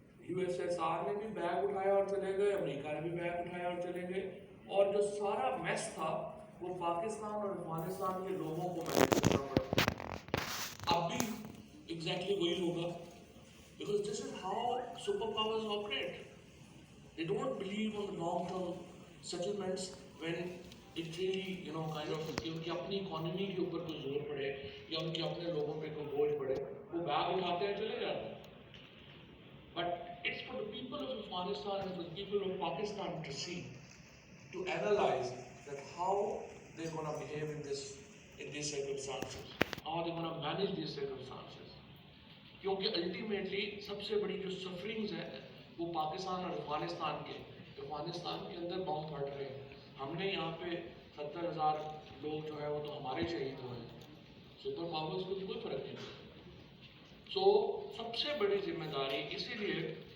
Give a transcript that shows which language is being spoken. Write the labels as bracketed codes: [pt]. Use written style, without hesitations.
[ur] USSR نے بھی bag اٹھایا اور چلے گئے، امریکہ نے بھی بیگ اٹھایا اور چلے گئے، اور جو سارا میس تھا وہ پاکستان اور افغانستان کے لوگوں کو مینیج کرنا پڑا۔ اب بھی ایگزیکٹلی وہی ہوگا، [en] because this is how superpowers operate. They don't believe on the long-term settlements when it really, kind of [ur] کہ ان کی اپنی اکانومی کے اوپر کوئی زور پڑے یا ان کے اپنے لوگوں پہ کوئی بوجھ پڑے، [en] وہ بیگ اٹھاتے ہیں چلے جاتے ہیں۔ But it's for the people of Afghanistan and for the people of Pakistan to see, to analyze that how they're going to behave in these circumstances, how they're going to manage these circumstances. [ur] کیونکہ ultimately سب سے بڑی جو سفرنگز ہیں وہ پاکستان اور افغانستان کے اندر بم پھٹ رہے ہیں۔ ہم نے یہاں پہ 70,000 لوگ جو ہے وہ تو ہمارے شہید ہوئے ہیں، سپر پاورز کو کوئی فرق نہیں پڑتا۔ سو سب سے بڑی ذمہ داری، اسی لیے